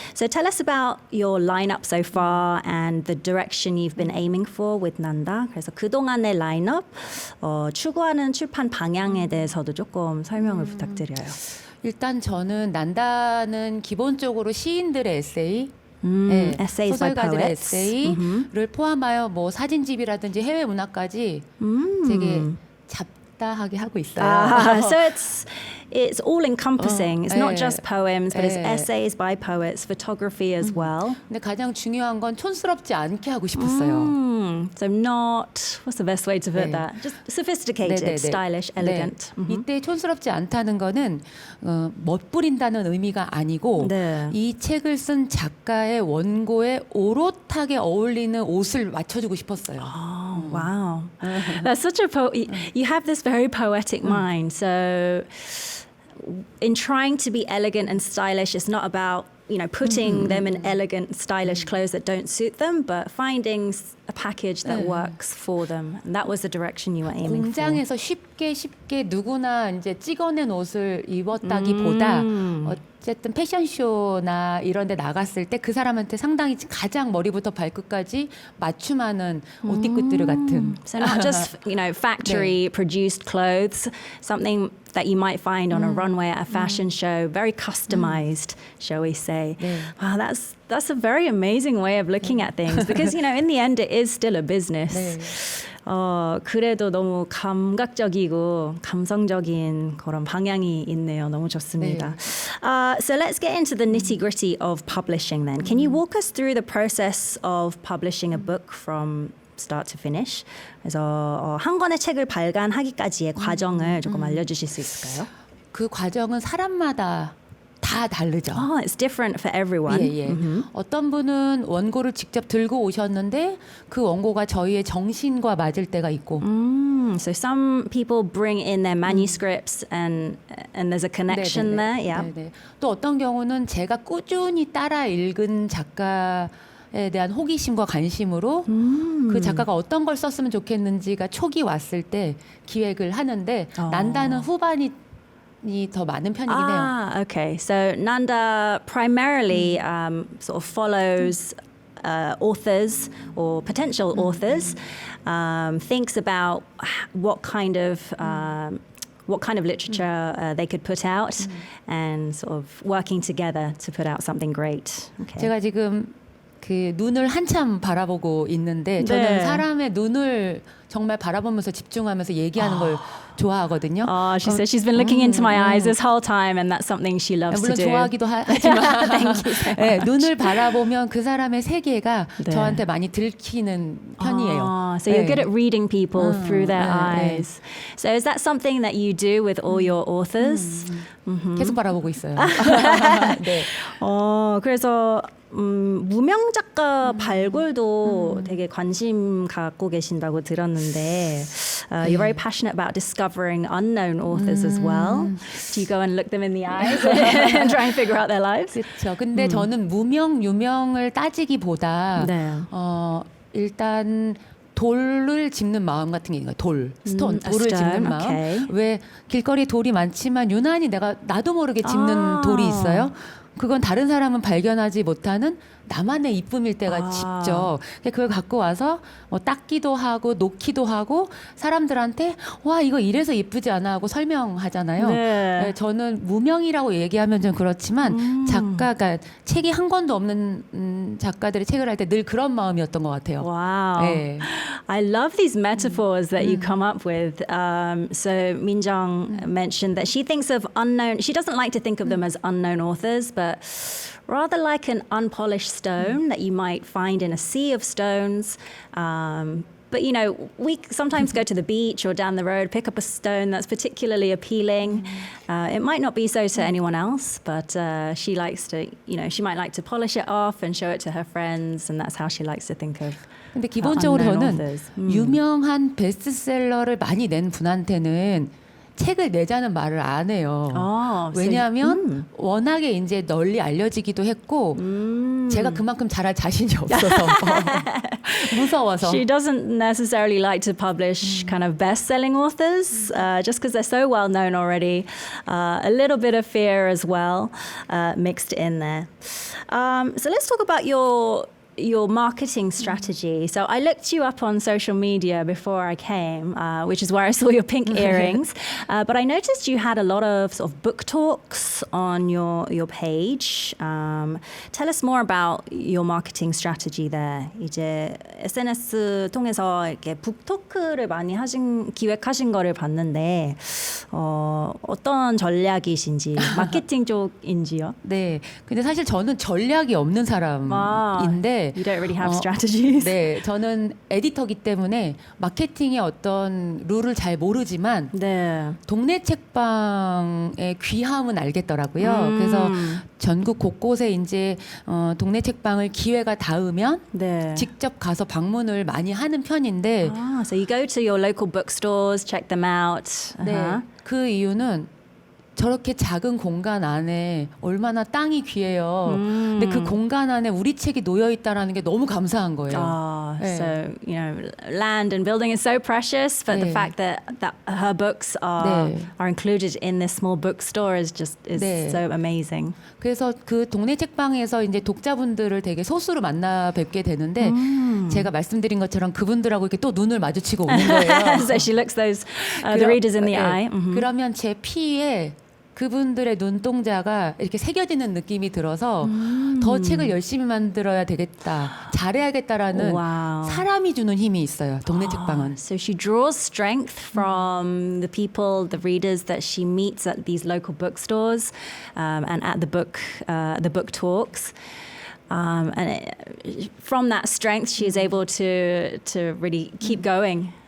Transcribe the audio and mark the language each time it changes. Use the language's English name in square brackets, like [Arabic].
[English] So tell us about your lineup so far and the direction you've been aiming for with Nanda. [Korean] 그래서 그동안의 라인업, 추구하는 출판 방향에 대해서도 조금 설명을 부탁드려요. 일단 저는 난다는 기본적으로 시인들의 에세이, 소설가들의 에세이를 포함하여 뭐 사진집이라든지 해외 문학까지 되게 잡다하게 하고 있어요. [English] So it's all encompassing. It's not just poems, but it's essays by poets, photography as well. [Korean] 근데 가장 중요한 건 촌스럽지 않게 하고 싶었어요. [English] So not, what's the best way to put that? Just sophisticated, stylish, elegant. [Korean] 이때 촌스럽지 않다는 거는 멋부린다는 의미가 아니고 이 책을 쓴 작가의 원고에 오롯하게 어울리는 옷을 맞춰주고 싶었어요. [English] Wow. That's such a you have this very poetic mind. So in trying to be elegant and stylish, it's not about putting them in elegant, stylish clothes that don't suit them, but finding a package that works for them. And that was the direction you were aiming for. [Korean] 공장에서 쉽게 누구나 이제 찍어낸 옷을 입었다기보다 어쨌든 패션쇼나 이런 데 나갔을 때 그 사람한테 상당히 가장 머리부터 발끝까지 맞춤하는 옷뒤끝들 같은. [English] So not just, factory produced clothes, something that you might find on a runway at a fashion show, very customized, shall we say. Wow, that's a very amazing way of looking at things because, in the end, it is still a business. [Korean] 그래도 너무 감각적이고 감성적인 그런 방향이 있네요. 너무 좋습니다. [English] So let's get into the nitty-gritty of publishing then. Can you walk us through the process of publishing a book from start to finish? [Korean] 그래서 한 권의 책을 발간하기까지의 과정을 조금 알려주실 수 있을까요? 그 과정은 사람마다 다 다르죠. [English] It's different for everyone. [Korean] 예. 어떤 분은 원고를 직접 들고 오셨는데 그 원고가 저희의 정신과 맞을 때가 있고 [English] So some people bring in their manuscripts and there's a connection there. Yeah. [Korean] 네네. 또 어떤 경우는 제가 꾸준히 따라 읽은 작가에 대한 호기심과 관심으로 그 작가가 어떤 걸 썼으면 좋겠는지가 촉이 왔을 때 기획을 하는데 난다는 후반이 더 많은 편이긴 해요. [English] Okay. So Nanda primarily sort of follows authors or potential authors, thinks about what kind of literature they could put out, and sort of working together to put out something great. Okay. [Korean] 제가 지금 그 눈을 한참 바라보고 있는데 저는 사람의 눈을 정말 바라보면서 집중하면서 얘기하는 걸 좋아하거든요. [English] She said she's been looking into my eyes this whole time, and that's something she loves [Korean] 물론 [English] to do. [Korean] 좋아하기도 하지만 [English] Thank you so [Korean] 네, [English] much. [Korean] 눈을 바라보면 그 사람의 세계가 저한테 많이 들키는 편이에요. [English] So you're good at reading people through their eyes. So is that something that you do with all your authors? [Korean] 계속 바라보고 있어요. 네. 그래서 무명 작가 발굴도 되게 관심 갖고 계신다고 들었는데 [English] you're very passionate about discovering unknown authors as well. Do you go and look them in the eyes and try and figure out their lives? [Korean] 그렇죠. 근데 저는 무명 유명을 따지기보다 일단 돌을 짚는 마음 같은 게 있는 거예요. 스톤, 돌을 짚는 마음. [English] Okay. [Korean] 왜 길거리에 돌이 많지만 유난히 나도 모르게 짚는 돌이 있어요. 그건 다른 사람은 발견하지 못하는 나만의 이쁨일 때가 짚죠. 그걸 갖고 와서 뭐 닦기도 하고 놓기도 하고 사람들한테 와 이거 이래서 이쁘지 않아 하고 설명하잖아요. 네, 저는 무명이라고 얘기하면 좀 그렇지만 작가가 책이 한 권도 없는 작가들이 책을 할 때 늘 그런 마음이었던 것 같아요. [English] Wow. [Korean] 네. [English] I love these metaphors that you come up with. So Minjung mentioned that she thinks of she doesn't like to think of them as unknown authors, but rather like an unpolished stone that you might find in a sea of stones. But, you know, we sometimes go to the beach or down the road, pick up a stone that's particularly appealing. It might not be so to anyone else, but she likes to, you know, she might like to polish it off and show it to her friends, and that's how she likes to think of [Korean] 근데 기본적으로 [English] unknown [Korean] 저는 [English] authors. [Korean] 유명한 베스트셀러를 많이 낸 분한테는 책을 내자는 말을 안 해요. 왜냐하면 워낙에 이제 널리 알려지기도 했고 제가 그만큼 잘할 자신이 없어서 무서워서. [English] She doesn't necessarily like to publish kind of best-selling authors just because they're so well known already. A little bit of fear as well mixed in there. So let's talk about your marketing strategy. So I looked you up on social media before I came, which is where I saw your pink earrings. But I noticed you had a lot of sort of book talks on your page. Tell us more about your marketing strategy there. [Korean] 이제 SNS 통해서 이렇게 북토크를 많이 기획하신 거를 봤는데 어떤 전략이신지 마케팅 쪽인지요? 네. 근데 사실 저는 전략이 없는 사람인데 [English] You don't really have strategies. [Korean] 네, 저는 에디터기 때문에 마케팅의 어떤 룰을 잘 모르지만 동네 책방의 귀함은 알겠더라고요. 그래서 전국 곳곳에 이제 동네 책방을 기회가 닿으면 직접 가서 방문을 많이 하는 편인데. [English] So you go to your local bookstores, check them out. [Korean] 네, 그 이유는 저렇게 작은 공간 안에 얼마나 땅이 귀해요. 근데 그 공간 안에 우리 책이 놓여 있다라는 게 너무 감사한 거예요. [English] So you know, land and building is so precious, but the fact that her books are included in this small bookstore is so amazing. [Korean] 그래서 그 동네 책방에서 이제 독자분들을 되게 소수로 만나 뵙게 되는데 제가 말씀드린 것처럼 그분들하고 이렇게 또 눈을 마주치고 오는 거예요. [English] So she looks those the readers in the eye. [Korean] 그러면 제 피에 그분들의 눈동자가 이렇게 새겨지는 느낌이 들어서 더 책을 열심히 만들어야 되겠다, 잘해야겠다라는 사람이 주는 힘이 있어요. 동네 책방은. [English] So she draws strength from the people, the readers that she meets at these local bookstores and at the book talks. And from that strength, she is able to really keep going.